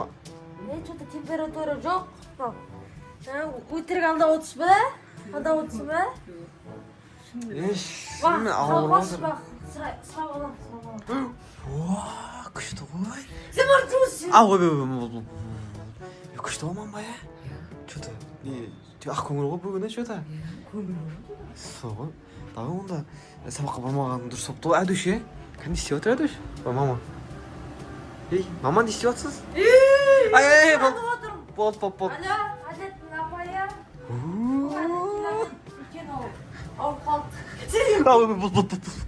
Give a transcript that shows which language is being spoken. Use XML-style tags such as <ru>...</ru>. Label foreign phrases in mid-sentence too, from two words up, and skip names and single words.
<kk>Что-то температура жоқ. Өтірік алдап отырсыз ба? Алдап отырсыз ба? шынымен ауырып жатыр Сұрап аламын. күшті ғой Сен барып тұрсың. ойбай күшті ғой мама что-то ақ көңіл ғой бүгін что-то сол ғой дағы онда сабаққа бармағаным дұрыс болыпты ғой әдуш кім не істеп жатыр әдуш мама мама не істеп жатсыз болды Алло, әдеттің апайы. Үлкен ауырып қалды.</kk>